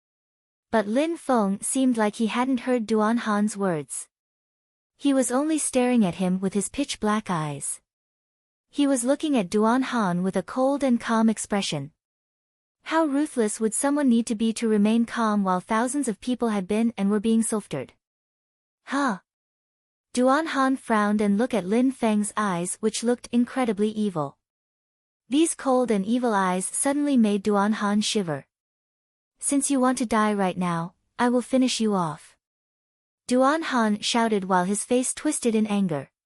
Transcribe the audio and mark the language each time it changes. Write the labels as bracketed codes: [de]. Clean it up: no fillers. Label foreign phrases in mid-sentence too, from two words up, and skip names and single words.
[en] But Lin Feng seemed like he hadn't heard Duan Han's words. He was only staring at him with his pitch-black eyes. He was looking at Duan Han with a cold and calm expression. How ruthless would someone need to be to remain calm while thousands of people had been and were being slaughtered? Huh? Duan Han frowned and looked at Lin Feng's eyes, which looked incredibly evil. These cold and evil eyes suddenly made Duan Han shiver. Since you want to die right now, I will finish you off. Duan Han shouted while his face twisted in anger.